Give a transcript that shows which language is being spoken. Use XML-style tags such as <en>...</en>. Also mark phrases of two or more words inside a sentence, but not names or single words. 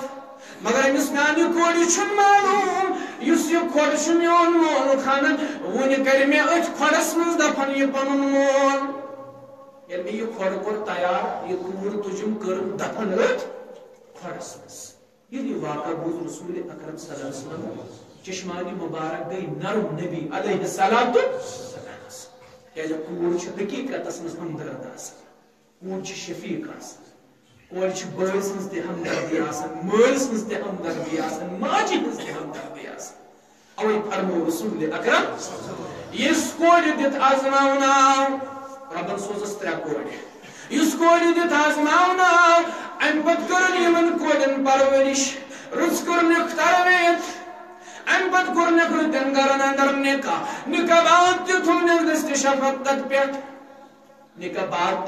<ks>مگر أمِس میانہِ کورِ چھُنہٕ معلوٗم یُس یہِ کھۄڑ چھُ میون مول کھنان وُنہِ کرِ مےٚ أتھۍ کھۄڑس منٛز دفن یہِ پنُن مول. ییٚلہِ مےٚ یہِ کھۄڑ کوٚر تیار یہِ کوٗر تُجِم کٔرٕم دفن أتھۍ کھۄڑس منٛز. ییٚلہِ یہِ واقعہ بوٗز رسول اکرم</ks> <ar>صلی اللہ علیہ وسلم</ar> <ks>چشمانی مبارک گئی نرم نبی علیہ السلام تو کیازِ کوٗر چھِ حقیٖقتس منٛز ہمدرد آسان کوٗر چھِ شفیٖق آسان کورِ چھِ بٲے سٕنٛز تہِ ہمدردی آسان مٲلۍ سٕنٛز تہِ ہمدردی آسان ماجہِ ہٕنٛز تہِ ہمدردی آسان اوے فرمو رسول اکرم یُس کورِ دِتھ آزماوُن آو رۄبن سوزس 3 کورِ یُس کورِ دِتھ آزماوُن آو امہِ پتہٕ کٔرٕن یِمن کورٮ۪ن پرورش رٕژ کوٚرنکھ تربیت امہِ پتہٕ کوٚرنکھ رٕتٮ۪ن گرن اندر نکاح باد تہِ تھونکھ دٔستہِ شفقت پٮ۪ٹھ نکاح باد تہِ</ks>